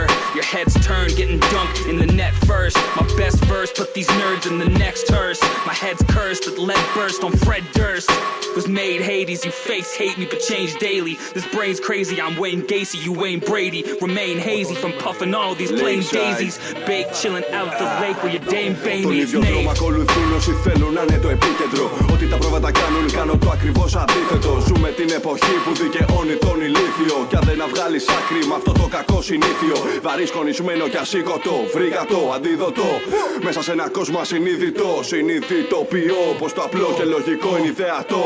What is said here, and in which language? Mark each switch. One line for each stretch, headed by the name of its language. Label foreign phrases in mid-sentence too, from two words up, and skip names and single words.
English: Your head's turned, getting dunked in the net first. My best verse, put these nerds in the next hearse. My head's cursed, that lead burst on Fred Durst. Was made Hades, you fakes hate me but change daily. This brain's crazy, I'm Wayne Gacy, you Wayne Brady. Remain hazy from puffing all these plain daisies. Baked, chilling out the lake where your dame Bane
Greek: Τον
English: meets
Greek: ίδιο δρόμο ακολουθούν όσοι θέλουν να είναι το επίκεντρο. Ότι τα πρόβατα κάνουν, κάνω το ακριβώς αντίθετο. Ζούμε την εποχή που δικαιώνει τον ηλίθιο. Κι αν δεν να βγάλεις άκρη με αυτό το κακό συνήθιο. Βαρύ σκονισμένο κι ασήκωτο, βρήκα το αντίδοτο. Μέσα σε ένα κόσμο ασυνείδητο, συνειδητοποιώ πως το απλό και λογικό είναι ιδεατό.